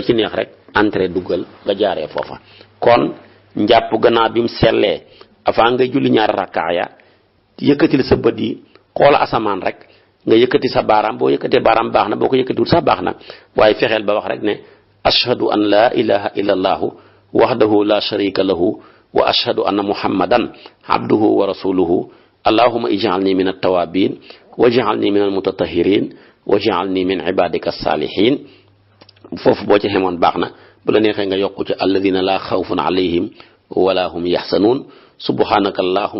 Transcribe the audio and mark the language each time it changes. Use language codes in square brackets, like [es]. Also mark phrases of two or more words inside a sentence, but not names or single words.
[wo] ci neex rek entrée duggal nga jaaree foofa kon njàpp gannaaw bi mu sellee avant ngay julli ñaari rakkaaya yëkkatil sa bët yi xool asamaan rek nga yëkkati sa baaraam boo yëkkatee baaraam baax na boo ko yëkkatiwul sax baax na waaye fexeel ba wax rek ne [ar] أشهد أن لا إله إلا الله وحده لا شريك له وأشهد أن محمدا عبده ورسوله اللهم اجعلني من التوابين واجعلني من المتطهرين واجعلني من عبادك الصالحين [wo] foofu boo ci xemoon baax na bu la neexee nga yokku ci [ar] الذين لا خوف عليهم ولا هم يحزنون سبحانك اللهم